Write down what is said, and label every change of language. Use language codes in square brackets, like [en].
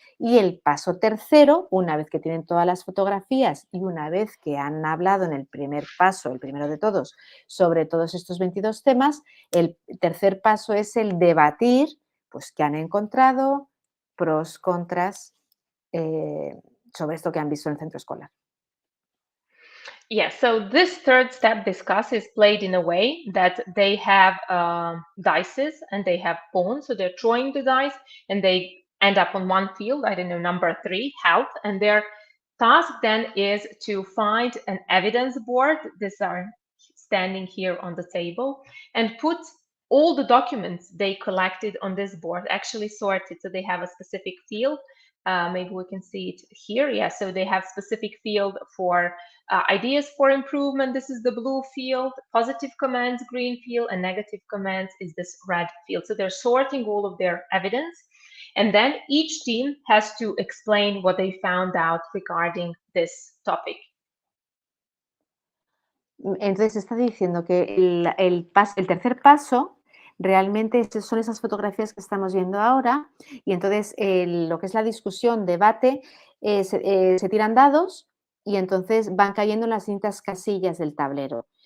[es] Y el paso tercero, una vez que tienen todas las fotografías y una vez que han hablado en el primer paso, el primero de todos, sobre todos estos 22 temas, el tercer paso es el debatir, pues, qué han encontrado, pros, contras, sobre esto que han visto en el centro escolar. [en] Yeah, so this third step discuss is played in a way that they have dices and they have pawns. So they're throwing the dice and they end up on one field, I don't know, number 3, health. And their task then is to find an evidence board. These are standing here on the table and put all the documents they collected on this board, actually sorted. So they have a specific field. Maybe we can see it here. Yeah, so they have specific field for ideas for improvement. This is the blue field, positive comments, green field, and negative comments is this red field. So they're sorting all of their evidence. And then each team has to explain what they found out regarding this topic. [es] Entonces está diciendo que el tercer paso realmente son esas fotografías que estamos viendo ahora y entonces lo que es la discusión, debate, se tiran dados y entonces van cayendo en las distintas casillas del tablero.